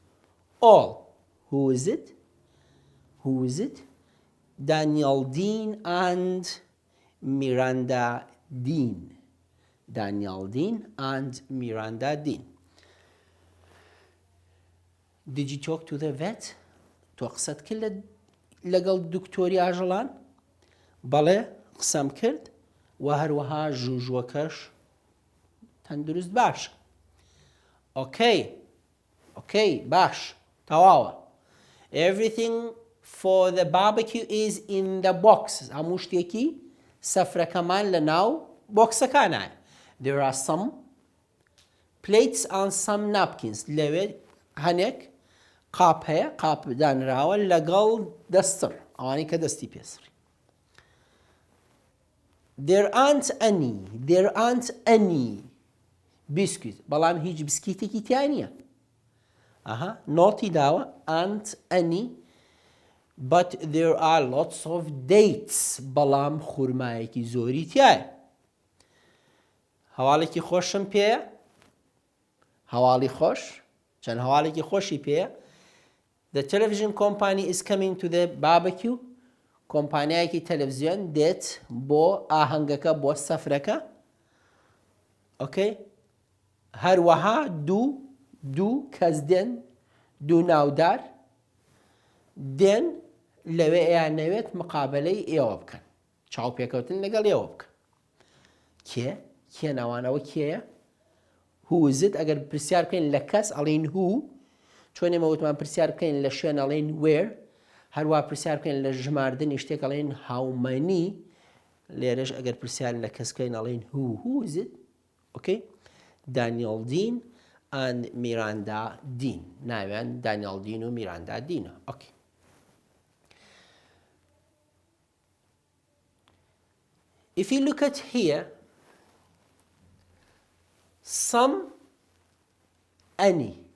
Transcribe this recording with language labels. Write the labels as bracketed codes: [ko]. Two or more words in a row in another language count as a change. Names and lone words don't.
[en] Who is it? Who is it? Daniel Dean and Miranda Dean. Daniel Dean and Miranda Dean. Did you talk to the vet? [ckb] تو قسەت کرد لەگەڵ دکتۆری ئاژەڵان؟ بەڵێ قسەم کرد و هەروەها ژوژوەکەش تەندروست باش. Okay, باش. تەواوە. [en] Everything for the barbecue is in the box. [ckb] هەموو شتێکی سەفرەکەمان لە ناو بۆکسەکانایە. [en] There are some plates and some napkins. [ckb] لەوێ هەنێک قاپ هەیە، قاپ دانراوە لەگەڵ دەستر، ئەوانەی کە دەستی پێسڕی. [en] There aren't any biscuit. [ckb] بەڵام هیچ بسکیتێکی تیا نییە. نۆتی داوە [en] aren't any but there are lots of dates. [ckb] بەڵام خورمایەکی زۆری تایە. هەواڵێکی خۆشم پێیە؟ هەواڵی خۆش؟ چەند هەواڵێکی خۆشی پێیە؟ [en] The television company is coming to the barbecue. [ckb] کۆمپانیایەکی تەلەڤیزیۆن دێت بۆ ئاهەنگەکە بۆ سەفرەکە. هەروەها دوو کەس دێن، دوو ناودار دێن لەوێ ئەیانەوێت مقابلەی ئێوە بکەن، چاوپێکەوتن لەگەڵ ئێوە بکەن. کێ ناوانەوە کێیە؟ [en] Who is it؟ [ckb] ئەگەر پرسیار بکەین لە کەس ئەڵێن who، چۆن ئێمە وتمان پرسیار بکەین لە شوێن ئەڵێن where، هەروە پرسیار بکەین لە ژماردنی شتێک ئەڵێن [en] how many، [ckb] لێرەش ئەگەر پرسیار لە کەس بکەین ئەڵێن [en] who is it؟ Daniel Dean and Miranda Dean. [ckb] ناویان Daniel Dean و Miranda Dean. [en] If you look at here, some, any.